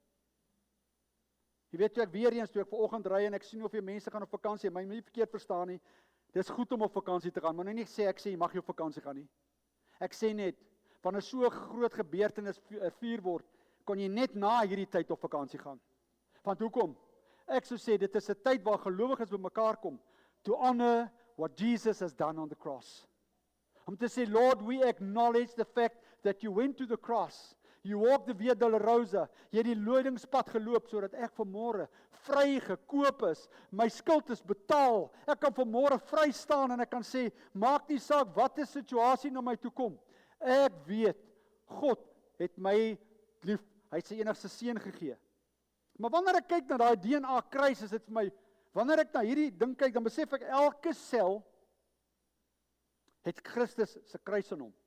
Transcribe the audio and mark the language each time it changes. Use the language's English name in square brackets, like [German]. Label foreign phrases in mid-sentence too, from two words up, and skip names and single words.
[Afrikaans] Jy weet, toe ek weer eens, toe ek vanoggend ry en ek sien hoeveel mense gaan op vakansie, my nie verkeerd verstaan nie, dis goed om op vakansie te gaan, maar nou nie sê ek sê jy mag nie op vakansie gaan nie. Ek sê net, wanneer so 'n groot gebeurtenis vier word, kon jy net na hierdie tyd op vakansie gaan. Want hoekom? Ek sou sê, dit is 'n tyd waar gelowiges bymekaar kom, [English] to honor what Jesus has done on the cross. [Afrikaans] Om te sê, [English] Lord, we acknowledge the fact that you went to the cross. You walked the Via Dolorosa. [Afrikaans] Jy het die lydingspad geloop, sodat ek vanmôre vry gekoop is. My skuld is betaal. Ek kan vanmôre vry staan en ek kan sê, maak nie saak wat 'n situasie na my toe kom. Ek weet, God het my lief. Hy het sy enigste seun gegee. Maar wanneer ek kyk na daai DNA kruis, is dit vir my, wanneer ek na hierdie ding kyk, dan besef ek elke sel het Christus se kruis in hom.